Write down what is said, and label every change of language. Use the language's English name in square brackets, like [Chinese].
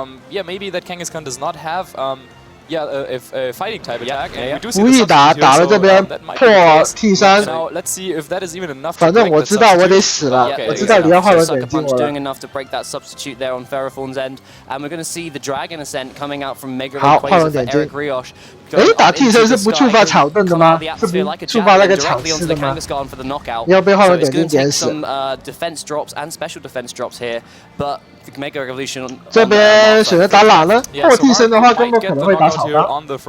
[English] Yeah, maybe that Kangaskhan does not have a fighting type attack, and we do see [Chinese] 无意打了这边破替身。 [English] Now let's see if that is even enough. [Chinese] 反正我知道我得死了，我知道你要画龙点睛我了。 [English] doing enough to break that substitute there on Ferrothorn's end, and we're going to see the Dragon Ascent coming out from Mega Rayquaza for Eric Rioche. [Chinese] 哎，打替身是不触发草盾的吗？是不触发那个场次的吗？要被画龙点睛点死。 [English] defense drops and special defense drops here, but Mega Evolution [Chinese] 这边选择打懒了，破替身的话根本可能会打草钢。